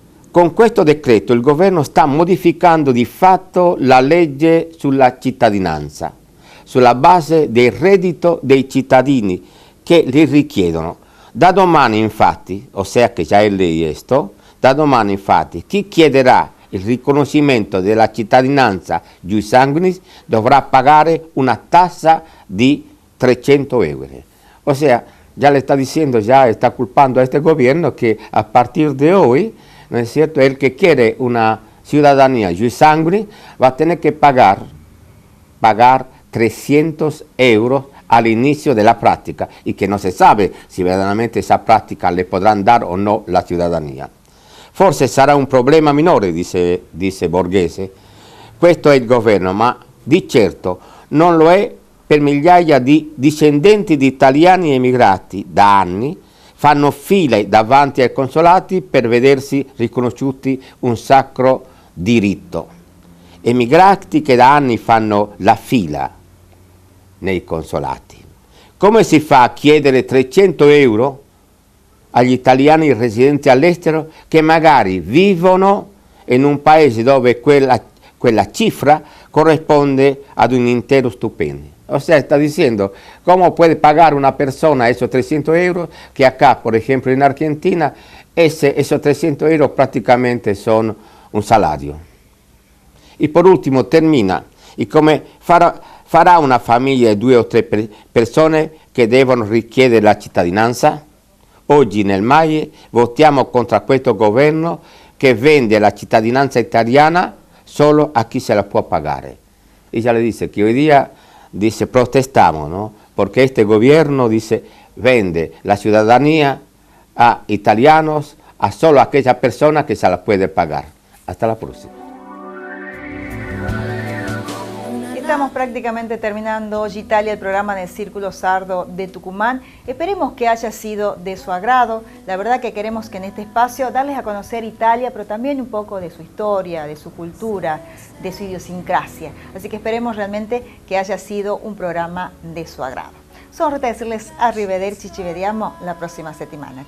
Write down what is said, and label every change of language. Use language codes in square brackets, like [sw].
[it] Con questo decreto il governo sta modificando di fatto la legge sulla cittadinanza, sulla base del reddito dei cittadini che li richiedono. Da domani infatti, ossia che già è esto, da domani infatti chi chiederà il riconoscimento della cittadinanza ius sanguinis dovrà pagare una tassa di 300 euro. [es] O sea, ya le está diciendo, ya está culpando a este gobierno que a partir de hoy, ¿no es cierto?, el que quiere una ciudadanía ius sanguinis va a tener que pagar 300 euros al inicio de la práctica, y que no se sabe si verdaderamente esa práctica le podrán dar o no la ciudadanía. [it] Forse sarà un problema minore, disse Borghese. Questo è il governo, ma di certo non lo è per migliaia di discendenti di italiani emigrati. Da anni fanno fila davanti ai consolati per vedersi riconosciuti un sacro diritto. Emigrati che da anni fanno la fila nei consolati. Come si fa a chiedere 300 euro agli italiani residenti all'estero che magari vivono in un paese dove quella cifra corrisponde ad un intero stipendio? [es] O sea, está diciendo, ¿cómo puede pagar una persona esos 300 euros que acá, por ejemplo, en Argentina, esos 300 euros prácticamente son un salario? Y por último, termina, y [it] come farà una famiglia di 2 o 3 persone che devono richiedere la cittadinanza? Oggi nel MAIE votiamo contro questo governo che vende la cittadinanza italiana solo a chi se la può pagare. [es] Ella le dice que hoy día, dice, protestamos, ¿no?, porque este gobierno, dice, vende la ciudadanía a italianos, a solo aquella persona que se la puede pagar. Hasta la próxima. Estamos prácticamente terminando hoy Italia, el programa del Círculo Sardo de Tucumán. Esperemos que haya sido de su agrado. La verdad que queremos que en este espacio darles a conocer Italia, pero también un poco de su historia, de su cultura, de su idiosincrasia. Así que esperemos realmente que haya sido un programa de su agrado. Solo resta decirles [it] arrivederci, ci vediamo la prossima settimana.